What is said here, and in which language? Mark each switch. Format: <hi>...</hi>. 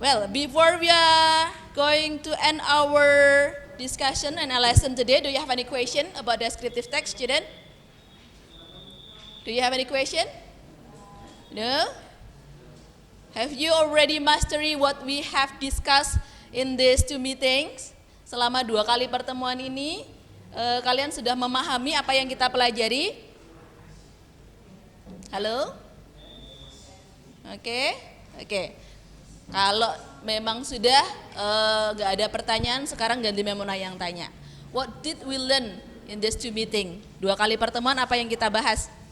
<en>Before we are going to end our discussion and a lesson today, do you have any question about descriptive text, student? Do you have any question? No? Have you already mastered what we have discussed in these 2 meetings?</en> <id>Selama 2 kali pertemuan ini, kalian sudah memahami apa yang kita pelajari? Halo? Oke. Kalau memang sudah gak ada pertanyaan, sekarang ganti Memuna yang tanya.</id> <en>What did we learn in this 2 meeting?</en> <id>2 kali pertemuan apa yang kita bahas?</id>